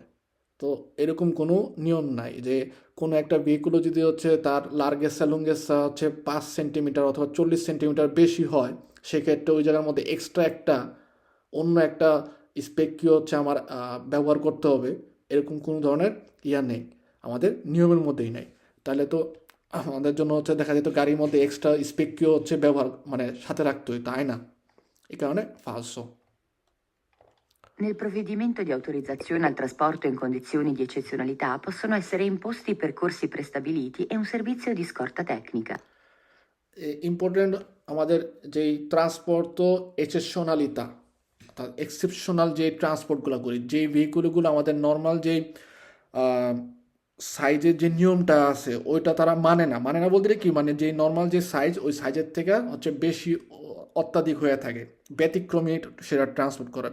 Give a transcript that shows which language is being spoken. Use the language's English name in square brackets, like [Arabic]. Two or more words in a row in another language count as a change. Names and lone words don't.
[Bangla] তো এরকম কোনো নিয়ম নাই যে কোনো একটা ভেহিকুলও যদি হচ্ছে তার [Italian] larghezza lunghezza [Bangla] হচ্ছে 5 সেন্টিমিটার অথবা 40 সেন্টিমিটার বেশি হয়, সেক্ষেত্রে ওই জায়গার মধ্যে এক্সট্রা একটা অন্য একটা স্পেকিও হচ্ছে আমার ব্যবহার করতে হবে, এরকম কোনো ধরনের ইয়া নেই, আমাদের নিয়মের মধ্যেই নেই। তাহলে তো আমাদের জন্য হচ্ছে দেখা যেত গাড়ির মধ্যে এক্সট্রা স্পেকিও হচ্ছে ব্যবহার মানে সাথে রাখতে হয়, তাই না? এই কারণে ফালসো। [Italian] Nel provvedimento di autorizzazione al trasporto in condizioni di eccezionalità possono essere imposti percorsi prestabiliti e un servizio di scorta tecnica. [Bangla] ইম্পর্টেন্ট আমাদের যেই ট্রান্সপোর্ট তো এক্সেপশনালিতা, অর্থাৎ এক্সেপশনাল যে ট্রান্সপোর্টগুলো করি, যেই ভেহিকুলগুলো আমাদের নর্মাল যেই সাইজের যে নিয়মটা আছে ওইটা তারা মানে না বলতে কি, মানে যেই নর্মাল যে সাইজ ওই সাইজের থেকে হচ্ছে বেশি অত্যাধিক হয়ে থাকে, ব্যতিক্রমী সেটা ট্রান্সপোর্ট করা।